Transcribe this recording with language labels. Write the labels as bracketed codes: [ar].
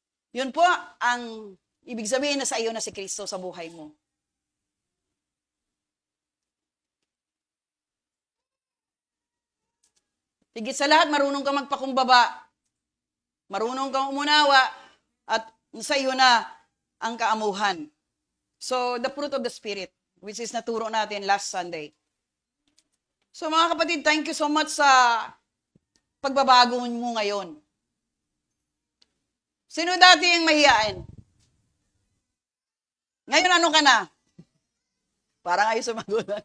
[tl] Yun po ang ibig sabihin na sa iyo na si Kristo sa buhay mo. Higit sa lahat, marunong ka magpakumbaba, marunong kang umunawa, at sa iyo na ang kaamuhan. [en] So, the fruit of the Spirit, which is [tl] naturo natin [en] last Sunday. [tl] So, mga kapatid, [en] thank you so much [tl] sa pagbabago mo ngayon. Sino dati yung mahiyain? Ngayon, ano ka na? Parang ayaw sumagot.